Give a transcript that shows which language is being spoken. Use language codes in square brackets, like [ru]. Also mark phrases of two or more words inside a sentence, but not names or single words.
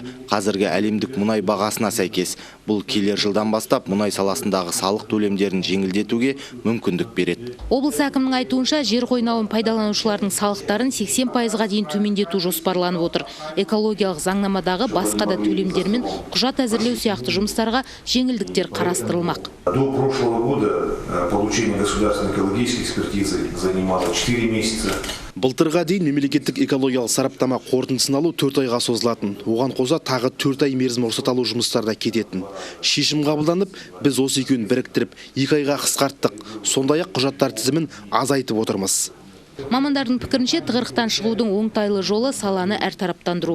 [kk] Қазіргі әлемдік мұнай бағасына сәйкес, бұл келер жылдан бастап мұнай саласындағы салық төлемдерін жеңілдетуге мүмкіндік береді. Облыс әкімінің айтуынша, жер қойнауын пайдаланушылардың салықтарын 80%-ға дейін төмендету жоспарланып отыр. Экологиялық заңнамадағы басқа да төлемдер мен құжат әзірлеу сияқты жұмыстарға жеңілдіктер қарастырылмақ. [ru] До прошлого года получение государственной экологической экспертизы занимало 4 месяца. [kk] Былтырға дейін мемлекеттік экологиялық сараптама қорытындысын алу 4 айға созылатын. Оған қоса тағы 4 ай мерзім рұқсат алу жұмыстарда кететін. Шешім қабылданып, біз осы екеуін біріктіріп 2 айға қысқарттық. Сондай-ақ құжаттар тізімін азайтып отырмыз. Мамандардың пікірінше, тығырықтан шығудың оңтайлы жолы саланы әртараптандыру.